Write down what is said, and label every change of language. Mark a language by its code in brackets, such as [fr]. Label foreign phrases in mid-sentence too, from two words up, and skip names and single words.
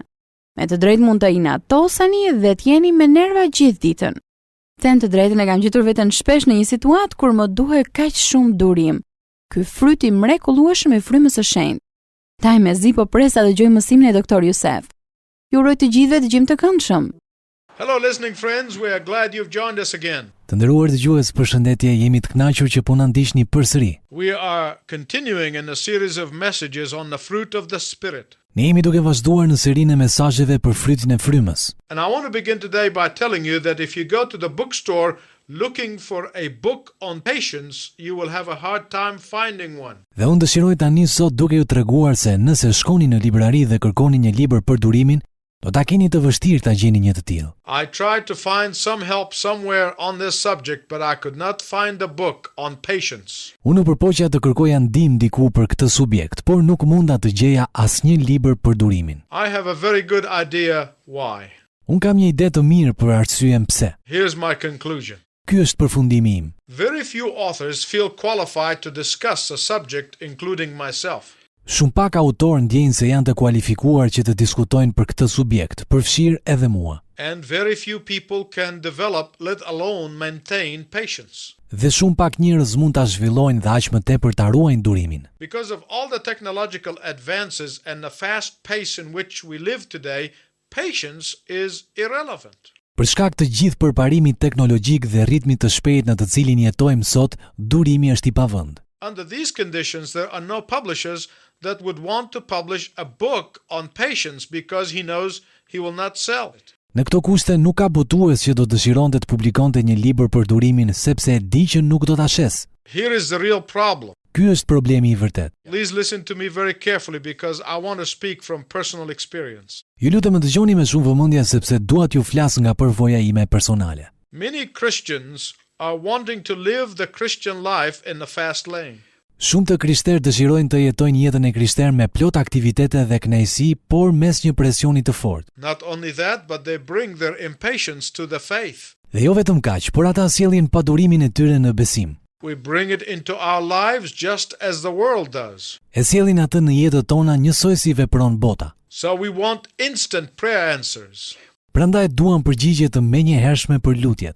[sq] Me të drejtë mund të inatoseni dhe të jeni me nerva gjithë ditën. Them të drejtën, e kam gjetur veten shpesh në një situatë kur më duhet kaq shumë durim. Ky fryt i mrekullueshëm i frymës së shenjtë. Taj mezi po presa të dëgjoj mësimin e Dr. Youssef. Ju uroj të gjithëve dëgjim të këndshëm. [en] Hello listening friends, we are glad you've joined us again. [sq] Të nderuar dëgjues, përshëndetje, jemi të kënaqur që po na ndiqni përsëri. [en] We are continuing in a series of messages on the fruit of the Spirit. [sq] Ne jemi duke vazhduar në serinë e mesazheve për frytin e frymës. [en] And I want to begin today by telling you that if you go to the bookstore looking for a book on patience, you will have a hard time finding one. [sq] Dhe unë dëshiroj tani sot duke ju treguar se nëse shkoni në librari dhe kërkoni një libër për durimin, do ta keni të vështirë ta gjeni një të tillë. [en] I tried to find some help somewhere on this subject, but I could not find a book on patience. [sq] Unë përpoqja të kërkoja ndihmë diku për këtë subjekt, por nuk munda të gjeja asnjë libër për durimin. [en] I have a very good idea why. [sq] Unë kam një ide të mirë për arsyeën pse. [en] Here's my conclusion. [sq] Ky është përfundimi im. [en] Very few authors feel qualified to discuss a subject, including myself. [sq] Shumë pak autorë ndjejnë se janë të kualifikuar që të diskutojnë për këtë subjekt, përfshirë edhe mua. [en] And very few people can develop, let alone maintain, patience. [sq] Dhe shumë pak njerëz mund ta zhvillojnë dhe aq më tepër ta ruajnë durimin. [en] Because of all the technological advances and the fast pace in which we live today, patience is irrelevant. [sq] Për shkak të gjithë përparimit teknologjik dhe ritmit të shpejtë në të cilin jetojmë sot, durimi është i pavend. [en] Under these conditions, there are no publishers that would want to publish a book on patience because he knows he will not sell it. [sq] Në këto kushte nuk ka botues që do dëshironte të publikonte një libër për durimin sepse e di që nuk do ta shes. [en] Here is the real problem. [sq] Ky është problemi i vërtet. [en] Please listen to me very carefully because I want to speak from personal experience. [sq] Ju lutem të dëgjoni me shumë vëmendje sepse dua t'ju flas nga përvoja ime personale. [en] Many Christians are wanting to live the Christian life in the fast lane. [sq] Shumë të krishterë dëshirojnë të jetojnë jetën e krishterë me plot aktivitete dhe kënaqësi, por mes një presioni të fortë. [en] Not only that, but they bring their impatience to the faith. [sq] Dhe jo vetëm kaq, por ata sjellin padurimin e tyre në besim. [en] We bring it into our lives just as the world does. [sq] E sjellin atë në jetët tona njësoj si vepron bota. [en] So we want instant prayer answers. [sq] Prandaj duam përgjigje të menjëhershme për lutjet.